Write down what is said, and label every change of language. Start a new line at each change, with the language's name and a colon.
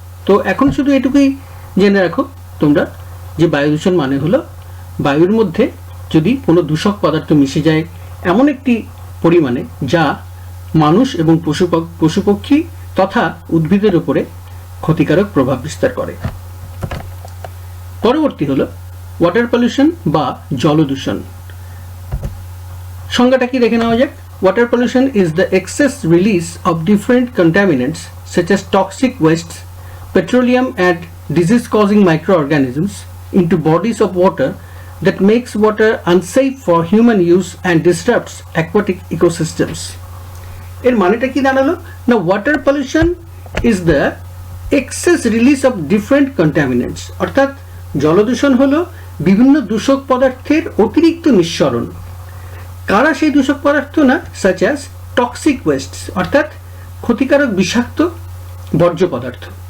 Bangla: তো এখন শুধু এটুকুই জেনে রাখো তোমরা যে বায়ু দূষণ মানে হলো বায়ুর মধ্যে যদি কোনো দূষক পদার্থ মিশে যায় এমন একটি পরিমাণে যা মানুষ এবং পশুপক্ষী তথা উদ্ভিদের উপরে ক্ষতিকারক প্রভাব বিস্তার করে। পরবর্তী হলো ওয়াটার পলিউশন বা জল দূষণ। সংজ্ঞাটা কি দেখে নেওয়া যাক।
English: Water pollution is the excess release of different contaminants such as toxic wastes, petroleum and disease causing microorganisms into bodies of water that makes water unsafe for human use and disrupts aquatic ecosystems.
Bangla: এর মানেটা কি দাঁড়ালো না,
English: water pollution is the excess release of different contaminants,
Bangla: অর্থাৎ জলদূষণ হলো বিভিন্ন দূষক পদার্থের অতিরিক্ত নিঃসরণ। কারা সেই দূষক পদার্থ? না,
English: such as toxic waste
Bangla: অর্থাৎ ক্ষতিকারক বিষাক্ত বর্জ্য পদার্থ।